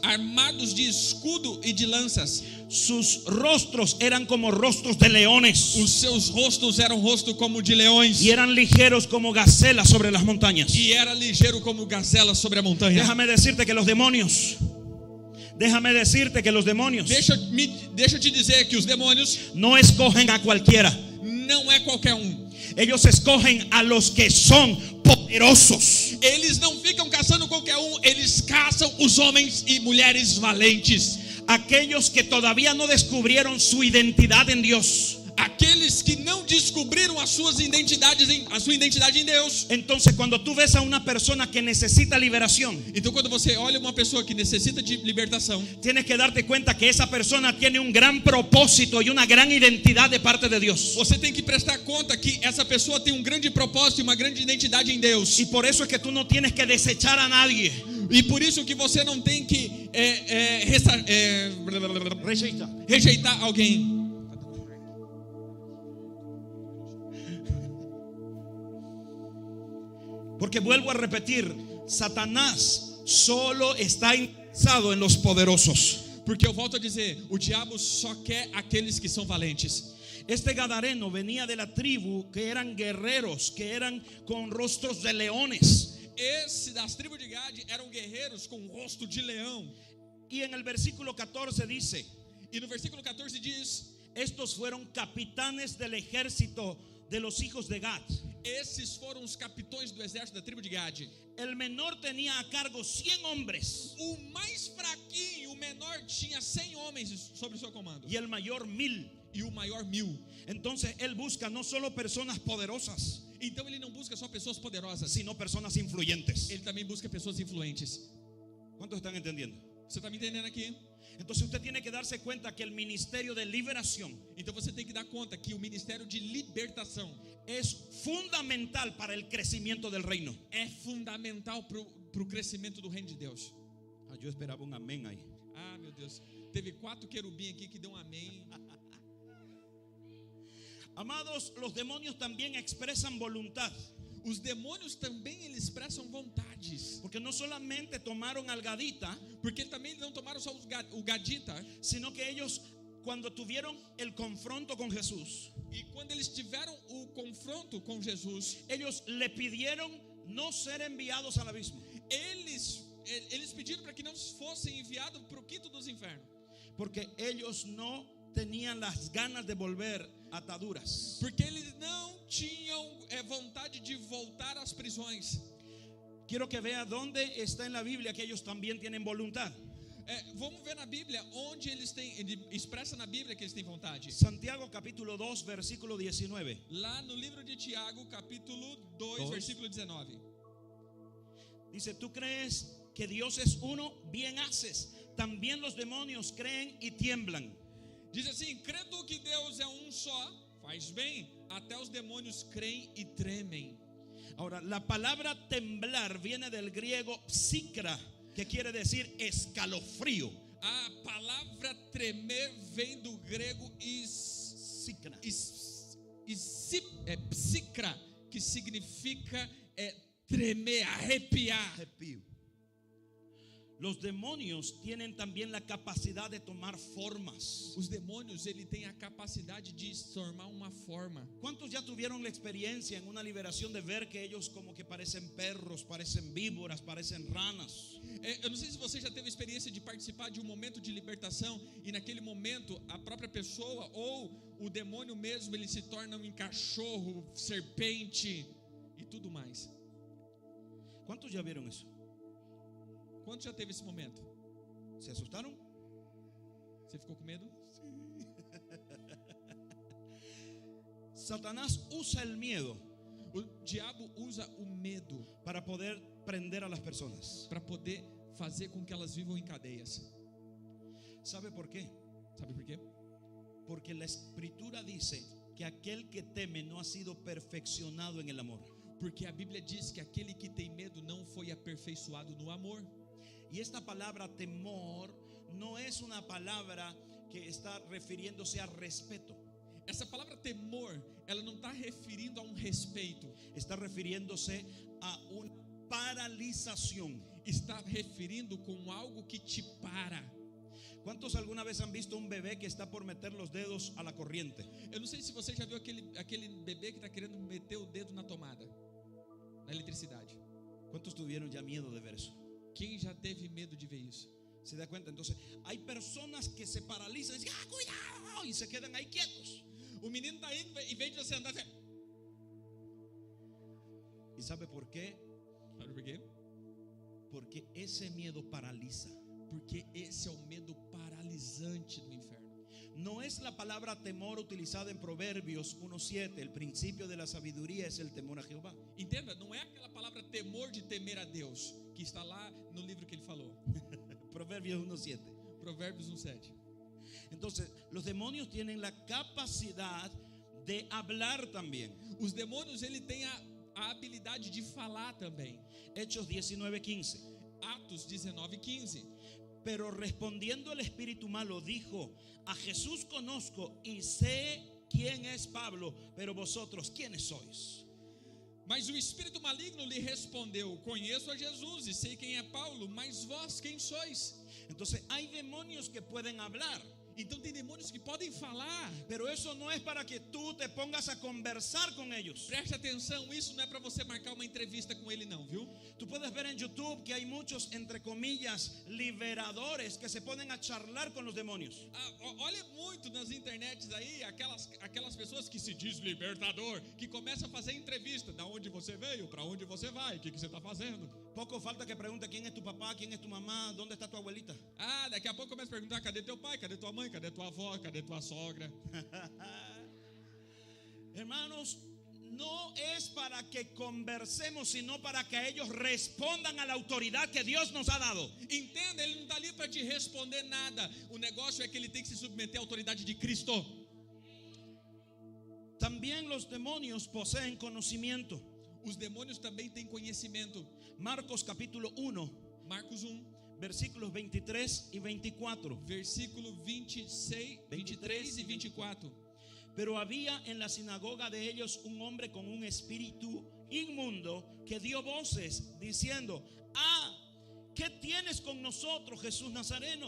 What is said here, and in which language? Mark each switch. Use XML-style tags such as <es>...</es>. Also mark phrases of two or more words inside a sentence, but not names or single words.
<pt>armados de escudo e de lanças.</pt> <es>Sus rostros eran como rostros de leones</es> <pt>Os seus rostos eram rosto como de leões</pt> <es>y eran ligeros como gacelas sobre las montañas.</es> <pt>e era ligeiro como gazela sobre a montanha.</pt> <es>Déjame decirte que los demonios</es> <pt>Deixa eu te dizer que os demônios</pt> <es>no escogen a cualquiera.</es> <pt>não é qualquer um.</pt> <es>Ellos escogen a los que son poderosos.</es> <pt>Eles não ficam caçando qualquer um, eles caçam os homens e mulheres valentes.</pt> <es>Aquellos que todavía no descubrieron su identidad en Dios.</es> <pt>Aqueles que não descobriram a sua identidade em Deus.</pt> <es>Entonces, cuando tú ves a una persona que necesita liberación,</es> <pt>Então quando você olha uma pessoa que necessita de libertação,</pt> <es>tienes que darte cuenta que esa persona tiene un gran propósito y una gran identidad de parte de Dios.</es> <pt>você tem que prestar conta que essa pessoa tem um grande propósito e uma grande identidade em Deus.</pt> <es>Y por eso es que tú no tienes que desechar a nadie.</es> <pt>E por isso que você não tem que Rejecta. rejeitar alguém.</pt> <es>Porque vuelvo a repetir, Satanás solo está interesado en los poderosos.</es> <pt>Porque eu volto a dizer, o diabo só quer aqueles que são valentes.</pt> <es>Este gadareno venía de la tribu que eran guerreros, que eran con rostros de leones.</es> <pt>Esse das tribos de Gade eram guerreiros com rosto de leão.</pt> <es>Y en el versículo 14 dice:</es> <pt>E no versículo 14 diz:</pt> <es>estos fueron capitanes del ejército de los hijos de Gad.</es> <pt>esses foram os capitões do exército da tribo de Gade.</pt> <es>El menor tenía a cargo 100 hombres</es> <pt>O mais fraquinho, o menor, tinha 100 homens sob seu comando.</pt> <es>y el mayor 1000.</es> <pt>E o maior 1000.</pt> <es>Entonces él busca no solo personas poderosas,</es> <pt>Então ele não busca só pessoas poderosas,</pt> <es>sino personas influyentes.</es> <pt>ele também busca pessoas influentes.</pt> <es>¿Cuántos están entendiendo?</es> <pt>Você está me entendendo aqui?</pt> <es>Entonces usted tiene que darse cuenta que el ministerio de liberación</es> <pt>Então você tem que dar conta que o ministério de libertação</pt> <es>es fundamental para el crecimiento del reino.</es> <pt>é fundamental para o crescimento do reino de Deus.</pt> <es>Yo esperaba un amén ahí.</es> <pt>Ah, meu Deus. Teve 4 querubins aqui que deu um amém.</pt> <es>Amados, los demonios también expresan voluntad,</es> <pt>Os demônios também eles expressam vontades.</pt> <es>porque no solamente tomaron al gadita,</es> <pt>Porque também não tomaram só o gadita.</pt> <es>sino que ellos, cuando tuvieron el confronto con Jesús,</es> <pt>E quando eles tiveram o confronto com Jesus,</pt> <es>ellos le pidieron no ser enviados al abismo,</es> <pt>eles pediram para que não fossem enviados para o quinto dos infernos.</pt> <es>porque ellos no tenían las ganas de volver ataduras.</es> <pt>Porque eles não tinham vontade de voltar às prisões.</pt> <es>Quiero que vea dónde está en la Biblia que ellos también tienen voluntad.</es> <pt>Vamos ver na Bíblia onde ele expressa na Bíblia que eles têm vontade.</pt> <es>Santiago capítulo 2 versículo 19.</es> <pt>Lá no livro de Tiago, capítulo 2,</pt> <es>Dos.</es> <pt>versículo 19.</pt> <es>Dice: tú crees que Dios es uno, bien haces. También los demonios creen y tiemblan.</es> <pt>Diz assim: crê tu que Deus é um só, faz bem, até os demônios creem e tremem.</pt> <es>Ahora, la palabra temblar viene del griego psikra, que quiere decir escalofrío.</es> <pt>A palavra tremer vem do grego Psikra. psikra, que significa tremer, arrepiar.</pt> <es>Arrepío. Los demonios tienen también la capacidad de tomar formas.</es> <pt>Os demônios, ele tem a capacidade de formar uma forma.</pt> <es>¿Cuántos ya tuvieron la experiencia en una liberación de ver que ellos como que parecen perros, parecen víboras, parecen ranas?</es> <pt>Eu não sei se você já teve a experiência de participar de um momento de libertação e naquele momento a própria pessoa ou o demônio mesmo, ele se torna um cachorro, serpente e tudo mais.</pt> <es>¿Cuántos ya vieron eso?</es> <pt>Quanto já teve esse momento?</pt> <es>¿Se asustaron?</es> <pt>Você ficou com medo?</pt> <es>Satanás usa el miedo</es> <pt>O diabo usa o medo</pt> <es>para poder prender a las personas.</es> <pt>para poder fazer com que elas vivam em cadeias.</pt> <es>¿Sabe por qué?</es> <pt>Sabe por quê?</pt> <es>Porque la escritura dice que aquel que teme no ha sido perfeccionado en el amor.</es> <pt>Porque a Bíblia diz que aquele que tem medo não foi aperfeiçoado no amor.</pt> <es>Y esta palabra temor no es una palabra que está refiriéndose a respeto.</es> <pt>Essa palavra temor, ela não está referindo a um respeito,</pt> <es>Está refiriéndose a una paralización.</es> <pt>está referindo com algo que te para.</pt> <es>¿Cuántos alguna vez han visto un bebé que está por meter los dedos a la corriente?</es> <pt>Eu não sei se você já viu aquele bebé que está querendo meter o dedo na tomada, na eletricidade.</pt> <es>¿Cuántos tuvieron ya miedo de ver eso?</es> <pt>Quem já teve medo de ver isso?</pt> <es>¿Se da cuenta? Entonces hay personas que se paralizan y dicen: ¡ah, cuidado! Y se quedan ahí quietos.</es> <pt>O menino está indo, em vez de você andar, você...</pt> <es>¿Y sabe por qué?</es> <pt>Sabe por quê?</pt> <es>Porque ese miedo paraliza.</es> <pt>Porque esse é o medo paralisante do inferno.</pt> <es>No es la palabra temor utilizada en Proverbios 1:7. El principio de la sabiduría es el temor a Jehová.</es> <pt>Entenda, não é aquela palavra temor de temer a Deus, que está lá no livro que ele falou,</pt> <es>Proverbios 1:7.</es> <pt>Provérbios 1:7.</pt> <es>Entonces, los demonios tienen la capacidad de hablar también.</es> <pt>Os demônios, ele tem a habilidade de falar também.</pt> <es>Hechos 19:15.</es> <pt>Atos 19:15.</pt> <es>Pero respondiendo el espíritu malo dijo: a Jesús conozco y sé quién es Pablo, pero vosotros, ¿quiénes sois?</es> <pt>Mas o espírito maligno lhe respondeu: conheço a Jesus e sei quem é Paulo, mas vós quem sois?</pt> <es>Entonces hay demonios que pueden hablar.</es> <pt>Então tem demônios que podem falar.</pt> <es>Pero eso no es para que tú te pongas a conversar con ellos.</es> <pt>Preste atenção, isso não é para você marcar uma entrevista com ele não, viu?</pt> <es>Tú puedes ver en YouTube que hay muchos, entre comillas, liberadores que se ponen a charlar con los demonios.</es> <pt>Olha muito nas internets aí, aquelas pessoas que se diz libertador, que começam a fazer entrevista. Da onde você veio? Para onde você vai? O que você está fazendo?</pt> <es>Poco falta que pregunte quién es tu papá, quién es tu mamá, dónde está tu abuelita.</es> <pt>Daqui a pouco começa a perguntar: cadê teu pai? Cadê tua mãe? Cadê tua avó? Cadê tua sogra?</pt> <es>Hermanos, no es para que conversemos, sino para que ellos respondan a la autoridad que Dios nos ha dado.</es> <pt>Entenda, ele não está ali para te responder nada. O negócio é que ele tem que se submeter à autoridade de Cristo.</pt> <es>También los demonios poseen conocimiento.</es> <pt>Os demônios também têm conhecimento.</pt> <es>Marcos capítulo 1,</es> <pt>Marcos 1,</pt> <es>versículos 23 y 24.</es> <pt>versículo 26, 23 e 24.</pt> <es>Pero había en la sinagoga de ellos un hombre con un espíritu inmundo que dio voces diciendo: ¿qué tienes con nosotros, Jesús Nazareno?</es>